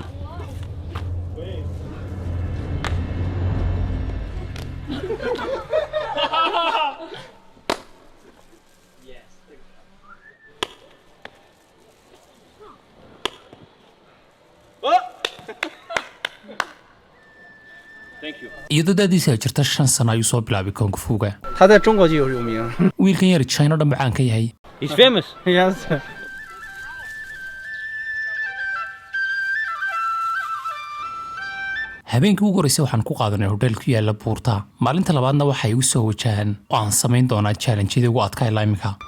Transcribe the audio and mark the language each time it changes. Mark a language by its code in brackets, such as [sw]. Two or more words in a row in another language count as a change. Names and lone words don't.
[en] Yes. Thank you. [so] iyadoo da'diisa jirta 5 sano ayuu soo bilaabay kung fu-ga [zh] 他在中国就有名。 [so] wiilkan yar China dhan bacaan ka yahay [en] He's famous. Yes. [so] habeenkii ugu horeysay waxaan ku qaadanay hodheel ku yaala buurta maalinta labaadna waxa ay u soo wajahaan oo aan samayn doonaa challenge-yadii ugu adkaa ilaa imika